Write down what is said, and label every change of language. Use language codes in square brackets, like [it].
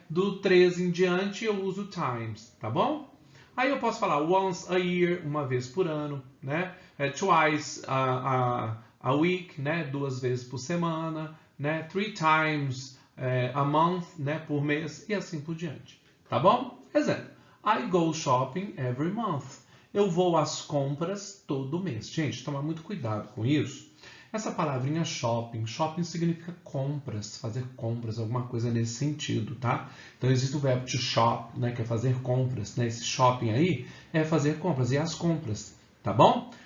[pt] Do 3 em diante eu uso times, tá bom? Aí eu posso falar [en] once a year, [pt] uma vez por ano, né? [en] Twice a week, [pt] né? 2 vezes por semana, né? [en] 3 times a month, [pt] né? Por mês e assim por diante. Tá bom? Exemplo. [en] I go shopping every month. [pt] Eu vou às compras todo mês. Gente, tomar muito cuidado com isso. Essa palavrinha shopping significa compras, fazer compras, alguma coisa nesse sentido, tá? Então existe o verbo to shop, né, que é fazer compras, né? Esse shopping aí é fazer compras, e as compras, tá bom?